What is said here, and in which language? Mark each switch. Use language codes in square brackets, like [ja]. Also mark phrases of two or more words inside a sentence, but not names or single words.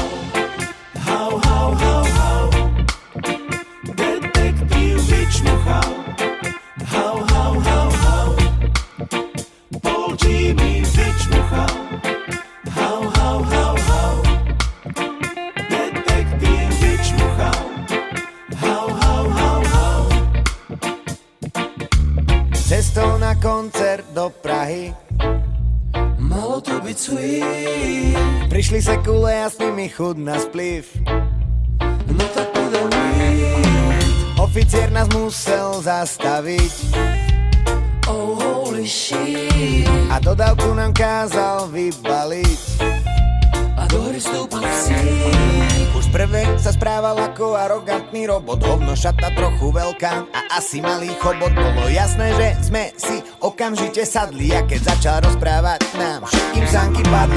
[sk] Hau, hau, hau, hau. Detektív vyčmuchal. Hau, hau, hau, hau. Paul Jimmy vyčmuchal. Hau, hau, hau, hau. Detektív vyčmuchal. Hau, hau, hau, hau. Cestou na koncert do Prahy Malo to byť sweet. prišli sekule a s nimi chud na spliv. No tak podal weed. Oficiér nás musel zastaviť [en] Oh holy shit. [sk] a dodávku nám kázal vybaliť. A do hry vstúpil psík. Už prvé sa správal ako arogantný robot, hovno šata trochu veľká a asi malý chobot. Bolo jasné, že sme si okamžite sadli a keď začal rozprávať nám všetkým sánky padli.